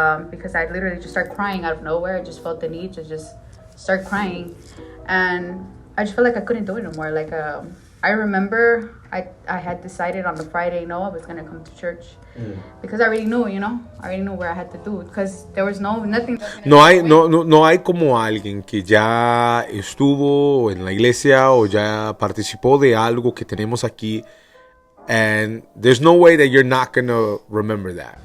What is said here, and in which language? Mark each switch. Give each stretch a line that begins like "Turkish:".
English: Because I literally just started crying out of nowhere. I just felt the need to just start crying. And I just felt like I couldn't do it anymore. Like, I remember I had decided on the Friday, no, I was going to come to church. Because I already knew, you know, I already knew where I had to do. Because there was nothing.
Spanish: No hay como alguien que ya estuvo en la iglesia o ya participó de algo que tenemos aquí.
English: And there's no way that you're not gonna remember that.